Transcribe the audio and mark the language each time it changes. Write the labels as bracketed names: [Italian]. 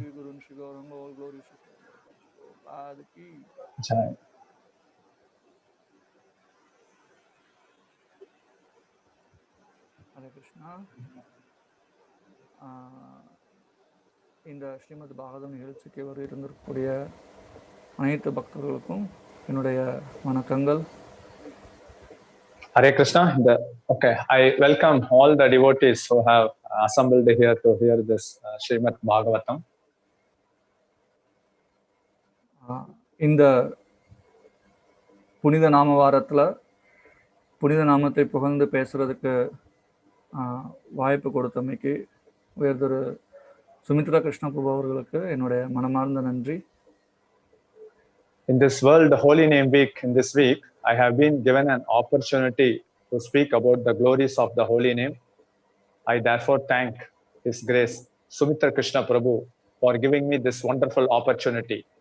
[English] Shri Guru and Shri Gauranga, all glories to Prabhupada ki Jai. Hare Krishna. [Tamil] In the Srimad Bhagavatam நிகழ்ச்சிக்கு வருகின்ற அனைத்து பக்தர்களுக்கும் என்னுடைய வணக்கங்கள். Hare Krishna. [English] Okay, I welcome all the devotees who have assembled here to hear this Srimad Bhagavatam. [Tamil] இந்த புனித நாம வாரத்தில் புனித நாமத்தை புகழ்ந்து பேசுறதுக்கு வாய்ப்பு கொடுத்தமைக்கு உயர்திரு சுமித்ரா கிருஷ்ண பிரபு அவர்களுக்கு என்னுடைய மனமார்ந்த நன்றி. [English] In this World Holy Name Week, in this week, I have been given an opportunity to speak about the glories of the Holy Name. I therefore thank His Grace, Sumitra Krishna Prabhu, for giving me this wonderful opportunity.